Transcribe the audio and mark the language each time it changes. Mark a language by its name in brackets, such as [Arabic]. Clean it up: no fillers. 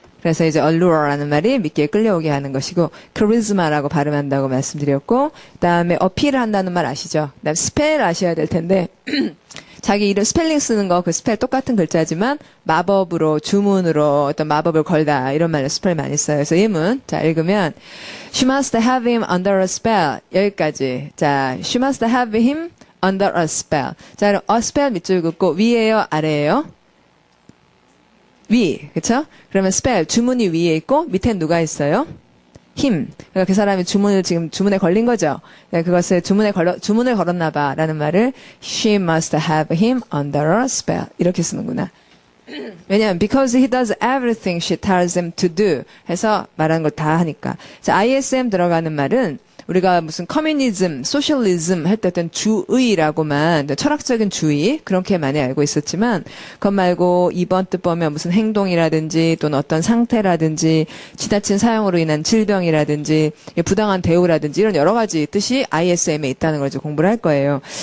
[Korean] 그래서 이제 allure라는 말이 믿기에 끌려오게 하는 것이고 charisma라고 발음한다고 말씀드렸고 그다음에 어필을 한다는 말 아시죠? 그다음 스펠 아셔야 될 텐데 자기 이름 스펠링 쓰는 거 그 스펠 똑같은 글자지만 마법으로 주문으로 어떤 마법을 걸다 이런 말로 스펠 많이 써요. 그래서 예문 자 읽으면 [English] She must have him under a spell [Korean] 여기까지 자 [English] She must have him under a spell 자 그럼 a spell [Korean] 밑줄 긋고 위에요 아래에요? 위 그쵸? 그러면 spell 주문이 위에 있고 밑에 누가 있어요? [English] him. [Korean] 그러니까 그 사람이 지금 주문에 걸린 거죠. 그것을 주문을 걸었나 봐라는 말을 [English] she must have him under a spell. [Korean] 이렇게 쓰는구나. 왜냐하면 [English] because he does everything she tells him to do [Korean] 해서 말하는 걸 다 하니까. 자, ISM 들어가는 말은 우리가 무슨 커뮤니즘, 소셜리즘 할 때 어떤 주의라고만 철학적인 주의 그렇게 많이 알고 있었지만 그것 말고 이번 뜻 보면 무슨 행동이라든지 또는 어떤 상태라든지 지나친 사용으로 인한 질병이라든지 부당한 대우라든지 이런 여러 가지 뜻이 ISM에 있다는 걸 이제 공부를 할 거예요.